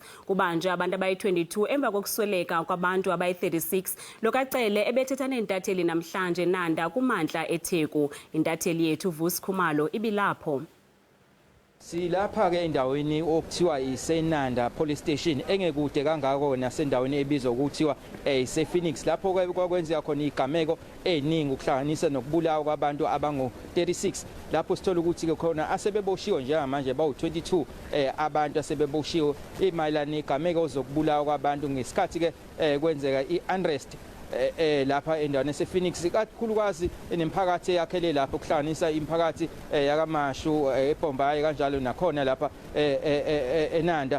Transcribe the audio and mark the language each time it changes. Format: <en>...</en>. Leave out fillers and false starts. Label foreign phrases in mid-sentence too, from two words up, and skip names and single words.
<xh>Kubanje abantu abayi-22 emva kokusweleka kwabantu abayi-36. Lo kaCele ebethetha nentatheli namhlanje nanda kumantla eTheku. Intatheli yethu Vusi Khumalo ibilapho.</xh> <zu>Silapha ke endaweni okuthiwa isenanda</zu> <en>police station</en> <zu>engekude kangako nasendaweni ebizwa ukuthiwa eSABC lapho kwakwenziwa khona igameko eziningi ukuhlanganisa nokubulawa kwabantu abangu-36 lapho sithola ukuthi ke khona asebeboshiwe njengamanje bawu-22 abantu asebeboshiwe imayilana negameko zokubulawa kwabantu ngesikhathi ke kwenzeka i-unrest lapha endaweni yasePhoenix kakhulukazi enemphakathi yakhele lapho kuhlanganisa imiphakathi yakamashu eBombayi kanjalo nakhona lapha eNanda.</zu>